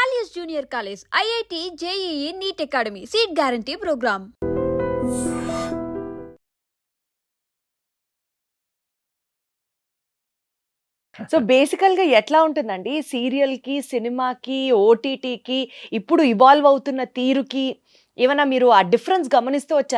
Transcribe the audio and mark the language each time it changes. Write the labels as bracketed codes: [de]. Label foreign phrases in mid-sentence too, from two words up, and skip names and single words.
[en] Junior College, IIT, JEE, NEET Academy, Seat Guarantee Program. [te] సో బేసికల్‌గా ఎట్లా ఉంటుందండి? సీరియల్‌కి, సినిమాకి, ఓటీటీకి ఇప్పుడు ఇవాల్వ్ అవుతున్న తీరుకి ఏమన్నా మీరు ఆ డిఫరెన్స్ గమనిస్తూ వచ్చారా?